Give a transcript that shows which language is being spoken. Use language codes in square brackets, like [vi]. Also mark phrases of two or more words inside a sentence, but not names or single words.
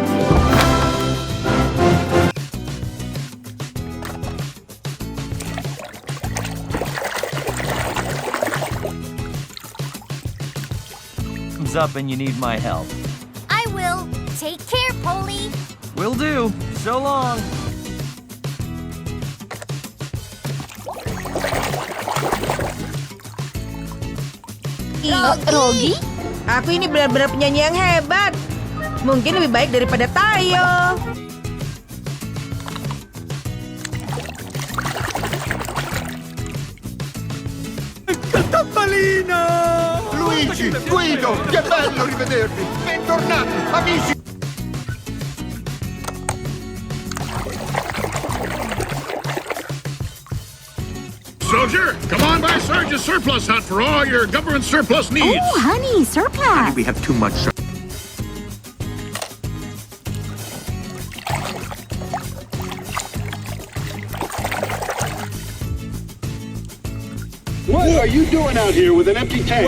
[en] Comes up and you need my help. I will. Take care, Polly. Will do. So long. Rogi? [id] Aku ini benar-benar penyanyi yang hebat. Mungkin lebih baik daripada Tayo. Catalina! [it] Luigi, Guido, che bello rivedervi! Bentornati, amici! [en] Soldier, come on by Sergeant's surplus hut for all your government surplus needs. Oh, honey, surplus. We have too much. What are you doing out here with an empty tank?